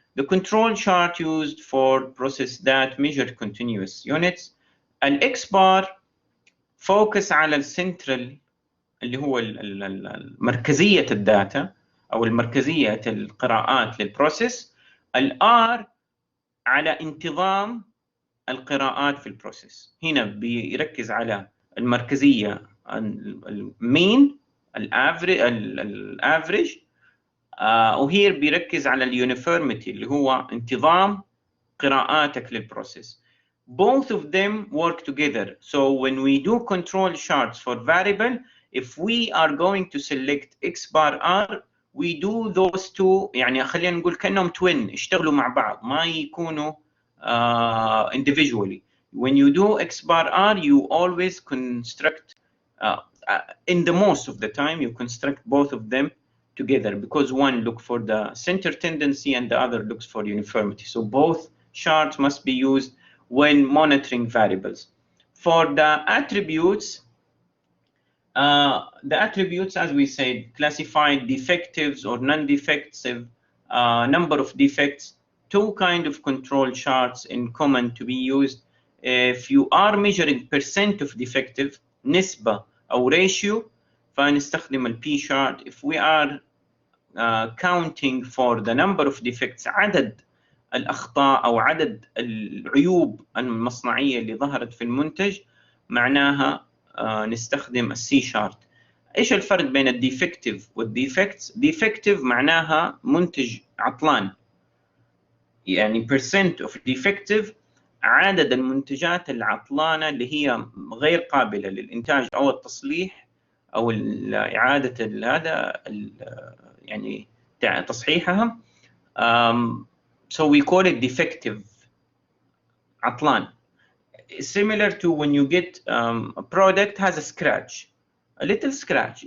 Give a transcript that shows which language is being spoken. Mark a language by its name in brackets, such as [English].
[English] The control chart used for process that measure continuous units. [Arabic] الX bar focus على السنترال اللي هو مركزية الداتا أو المركزية القراءات للبروسيس. الR على انتظام القراءات في البروسيس. هنا بيركز على المركزية المين الافريج، وهير بيركز على اليونيفورميتي اللي هو انتظام قراءاتك للبروسيس. [English] Both of them work together. So when we do control charts for variable, if we are going to select X bar R, we do those two, [Arabic] يعني خلينا نقول كأنهم [English] twin، [Arabic] يشتغلوا مع بعض، ما يكونوا [English] individually. When you do X bar R, you always construct, in the most of the time, you construct both of them together, because one look for the center tendency and the other looks for uniformity. So both charts must be used when monitoring variables. For the attributes, as we said, classified defectives or non-defective, number of defects, two kind of control charts in common to be used. If you are measuring percent of defective, [Arabic] نسبة أو [English] ratio, فنستخدم ال P chart. If we are counting for the number of defects, [Arabic] عدد الأخطاء أو عدد العيوب المصنعية اللي ظهرت في المنتج، معناها نستخدم السي شارت. إيش الفرق بين الديفكتيف والديفكتس؟ ديفكتيف معناها منتج عطلان، يعني [English] percent of defective [Arabic] عدد المنتجات العطلانة اللي هي غير قابلة للإنتاج أو التصليح أو إعادة هذا يعني تصحيحها. [English] So we call it defective, [Arabic] عطلان. [English] Similar to when you get a product has a scratch, a little scratch.